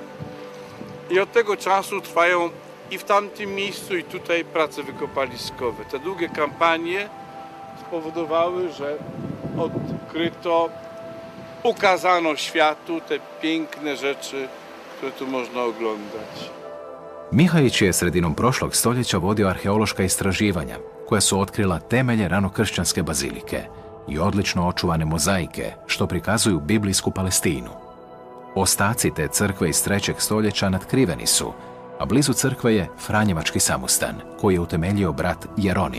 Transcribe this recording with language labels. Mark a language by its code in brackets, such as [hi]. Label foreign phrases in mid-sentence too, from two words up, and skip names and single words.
[pl] I od tego czasu trwają i w tamtym miejscu, i tutaj prace wykopaliskowe. Te długie kampanie spowodowały, że odkryto, ukazano światu te piękne rzeczy, które tu można oglądać. [hr] Mihajić je sredinom prošlog stoljeća vodio arheološka istraživanja, koja su otkrila temelje ranokršćanske bazilike i odlično očuvane mozaike, što prikazuju biblijsku Palestinu. Ostaci te crkve iz 3. stoljeća natkriveni su, a blizu crkve je Franjevački samostan, koji je utemeljio brat Jeronim.